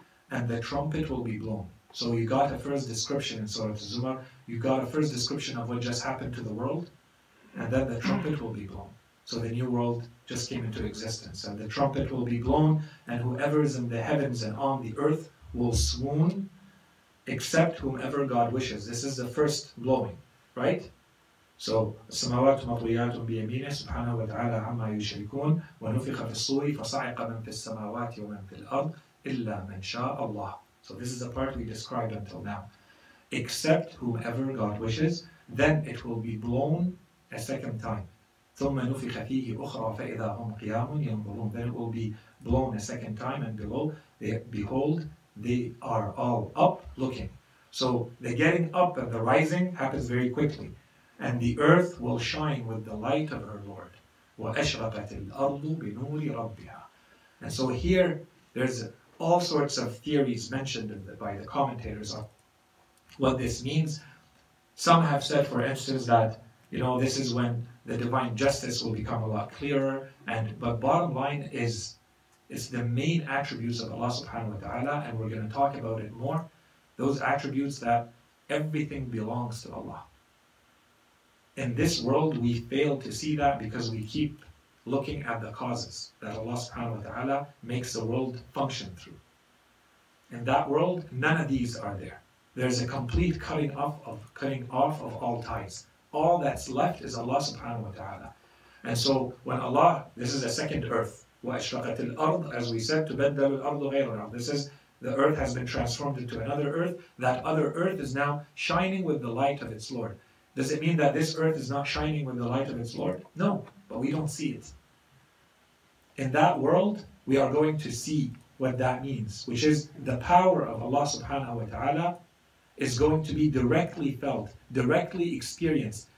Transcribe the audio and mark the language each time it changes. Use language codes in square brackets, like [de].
[en] And the trumpet will be blown. So you got a first description in Surah Al-Zumar, you got a first description of what just happened to the world, and then the trumpet will be blown. So the new world just came into existence, and the trumpet will be blown, and whoever is in the heavens and on the earth will swoon except whomever God wishes. This is the first blowing, right? [ar] So السماوات مطويات بيمينه سبحانه وتعالى عما يشركون ونفخ في الصور فصعق من في السماوات ومن في الأرض إلا من شاء الله. [en] So this is the part we described until now. Except whomever God wishes, then it will be blown a second time. [ar] ثم نفخ فيه أخرى فإذا هم قيام ينظرون. [en] Then it will be blown a second time, and below, behold, they are all up looking. So the getting up and the rising happens very quickly. And the earth will shine with the light of her Lord. [ar] وَأَشْرَقَتِ الْأَرْضُ بِنُورِ رَبِّهَا. [en] And so here, there's all sorts of theories mentioned by the commentators of what this means. Some have said, for instance, that this is when the divine justice will become a lot clearer. But bottom line is, it's the main attributes of Allah subhanahu wa ta'ala, and we're going to talk about it more. Those attributes that everything belongs to Allah. In this world, we fail to see that because we keep looking at the causes that Allah subhanahu wa ta'ala makes the world function through. In that world, none of these are there. There's a complete cutting off of all ties. All that's left is Allah subhanahu wa ta'ala. And so when Allah, this is a second earth. [ar] وَأَشْرَقَتِ الْأَرْض, [en] as we said, [ar] تُبَدَّلُ الْأَرْضُ غَيْرَ الْأَرْضِ. [en] This is, the earth has been transformed into another earth. That other earth is now shining with the light of its Lord. Does it mean that this earth is not shining with the light of its Lord? No, but we don't see it. In that world, we are going to see what that means, which is the power of Allah subhanahu wa ta'ala is going to be directly felt, directly experienced.